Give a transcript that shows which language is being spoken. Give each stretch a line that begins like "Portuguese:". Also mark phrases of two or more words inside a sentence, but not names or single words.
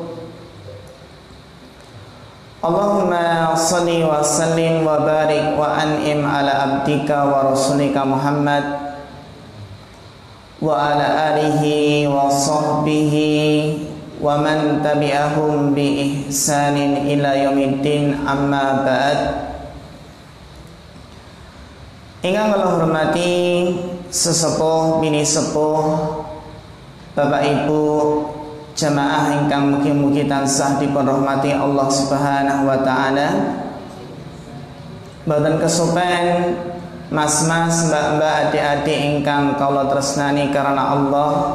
Arabic: اللهم صل وسلم وبارك وأنعم على عبدك ورسولك محمد وعلى آله وصحبه ومن تبعهم بإحسان إلى يوم الدين، أما بعد.
Javanese: Ingkang kula hormati sesepuh bini sepuh, Bapak Ibu jamaah ingkang mugi-mugi tansah dipun rahmati Allah
Arabic: سبحانه وتعالى.
Javanese: Boten kesupen mas-mas, mbak-mbak, adik-adik ingkang kula tresnani karena Allah.